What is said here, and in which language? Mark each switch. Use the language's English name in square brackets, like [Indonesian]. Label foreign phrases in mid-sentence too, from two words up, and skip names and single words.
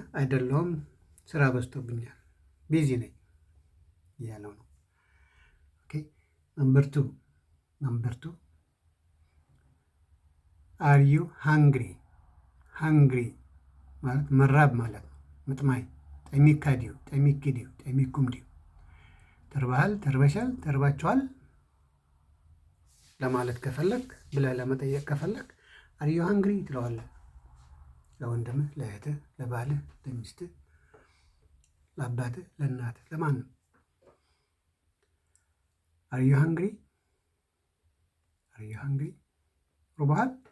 [Amharic] አይደለሁም፣ ስራ በዝቶብኛል፣ ቢዚ ነኝ እያለው ነው። ኦኬ [English] number two are you hungry። [Amharic] ሃንግሪ ማለት መራብ ማለት ነው። [Tigrinya] ምጥማይ ጠሚካ ድዩ ጠሚክ ድዩ ጠሚኩም ድዩ። [Amharic] ተርባሃል፣ ተርበሻል፣ ተርባችኋል ለማለት ከፈለግ ብለህ ለመጠየቅ ከፈለግ [English] are you hungry [Amharic] ትለዋለህ። ለወንድምህ፣ ለእህትህ፣ ለባልህ፣ ለሚስትህ፣ ለአባትህ፣ ለእናትህ፣ ለማንም [English] are you hungry are you hungry። [Amharic] ርቦሃል?